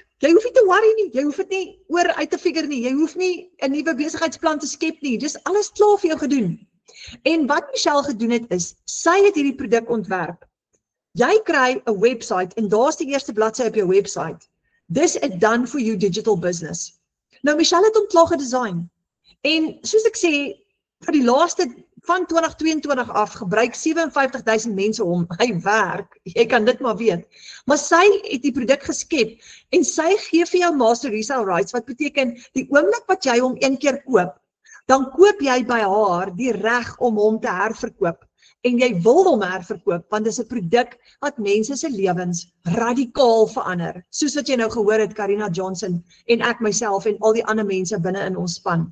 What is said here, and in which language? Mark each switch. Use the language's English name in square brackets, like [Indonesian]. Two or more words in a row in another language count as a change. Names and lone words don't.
[Afrikaans] Jy hoef nie te worry nie, jy hoef dit nie oor uit te figure nie, jy hoef nie 'n nuwe besigheidsplan te skep nie, dis alles klaar vir jou gedoen. En wat Michelle gedoen het is, sy het hierdie produk ontwerp. Jy kry 'n website en daar's die eerste bladsy op jou website. Dis 'n [English] done for you digital business. [Afrikaans] Nou Michelle het hom klaar gedesign. En soos ek sê, vir die laaste van 2022 af gebruik 57,000 mense hom. Hy werk, jy kan dit maar weet. Maar sy het die produk geskep en sy gee vir jou [English] master resale rights, [Afrikaans] wat beteken die oomblik wat jy hom een keer koop, dan koop jy by haar die reg om hom te herverkoop. En jy wil hom herverkoop, want dit is 'n produk wat mense se lewens radikaal verander. Soos wat jy nou gehoor het, Karina Johnson en ek myself en al die ander mense binne in ons span.